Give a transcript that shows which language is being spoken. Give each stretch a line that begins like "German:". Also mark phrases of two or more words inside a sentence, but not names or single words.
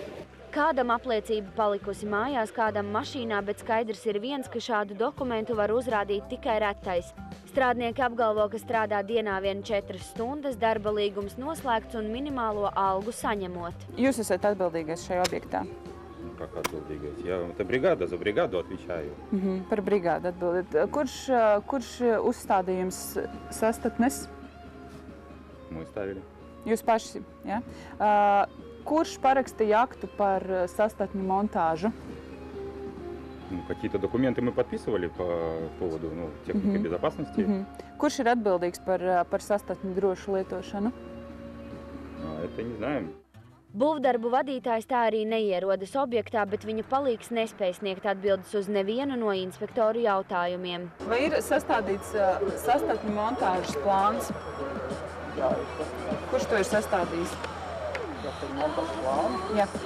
Latvian: Kādam apliecība palikusi mājās, kādam mašīnā, bet skaidrs ir viens, ka šādu dokumentu var uzrādīt tikai retais. Strādnieki apgalvo, ka strādā dienā vien 4 stundas, darba līgums noslēgts un minimālo algu saņemot. Jūs esat atbildīgais šajā objektā?
Russian: Как отбildīgais? Jā, это бригада, за бригаду отвечаю.
Latvian: Par brigādu atbildiet. Kurš uzstādīja jums sastatnes?
Russian: Мы ставили.
Latvian: Jūs paši, jā? Kurš parakstīja aktu par sastatņu montāžu?
Russian: Какие-то документы мы подписывали по поводу техники безопасности.
Latvian: Kurš ir atbildīgs par sastatņu drošu lietošanu?
Russian: Это не знаем.
Latvian: Būvdarbu vadītājs tā arī neierodas objektā, bet viņa palīgs nespēj sniegt atbildes uz nevienu no inspektoru jautājumiem. Vai ir sastādīts sastatņu montāžas plāns? Kurš to ir sastādījis? Jā.